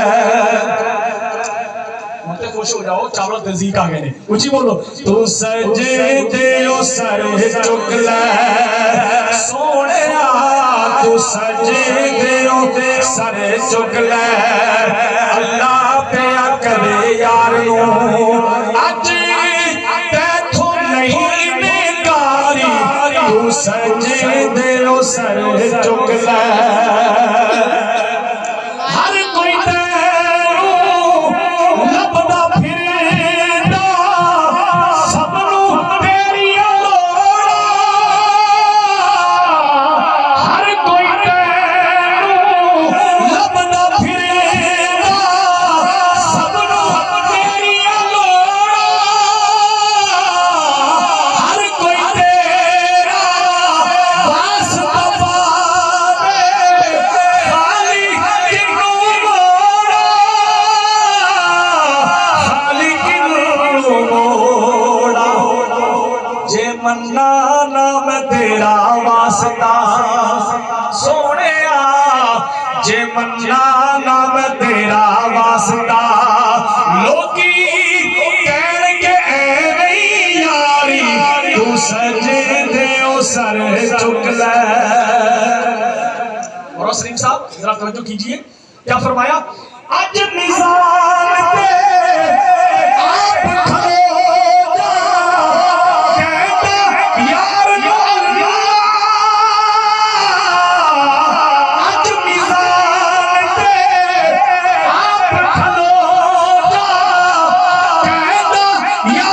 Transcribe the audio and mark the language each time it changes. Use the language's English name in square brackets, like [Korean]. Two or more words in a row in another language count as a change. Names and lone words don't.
[Punjabi] مجھے خوش ہو جاؤ چاول تزیق آ گئے نے، اونچی بولو، تو سجدے او سر چک لے سونیا، تو سجدے او سر چک لے، اللہ پہ کرے یار نو اج تیتھوں نہیں نگاری، تو سجدے او سر چک لے، ہر کوئی تینوں لبدا پھردا، سب نوں تیریاں لوڑاں، ہر کوئی تینوں لبدا پھردا، سب نوں تیریاں لوڑاں، ہر کوئی تیرا واسطہ پاوے، خالی کنوں موڑا، خالی کنوں موڑا، جے منا نام تیرا واسطہ سونیا، جے منا نام تیرا واسطہ، لوکی کہن گے ایویں یاری، تو سجدے او سر چک لے۔ [Urdu] اور سلیم صاحب ذرا توجہ کیجئے، کیا فرمایا، [Punjabi] اج میزان تے آپ کھلو جا، کہتا یار اللہ، اج میزان تے آپ کھلو جا، کہتا